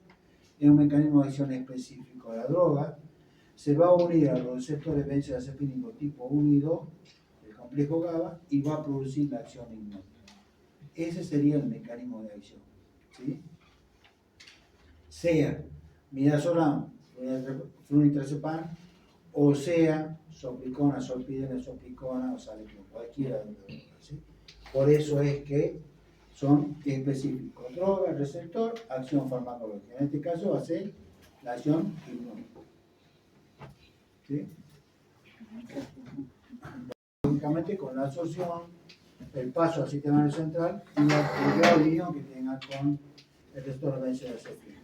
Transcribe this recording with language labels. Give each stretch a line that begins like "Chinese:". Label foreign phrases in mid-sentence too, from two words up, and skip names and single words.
Spanish: Es un mecanismo de acción específico. La droga se va a unir a los receptores benzodiazepínicos tipo 1 y 2 del complejo GABA y va a producir la acción hipnótica. Ese sería el mecanismo de acción. ¿Sí? Sea midazolam, flunitrazepam, o sea soplicona, solpidem, soplicona o saliclona, cualquiera de las dos. ¿Sí? Por eso es que son específicos. Droga, receptor, acción farmacológica. En este caso va a ser la acción hipnótica. ¿Sí? Lógicamente con la absorción, el paso al sistema nervioso central y el grado de unión que tenga con el receptor benzodiazepina.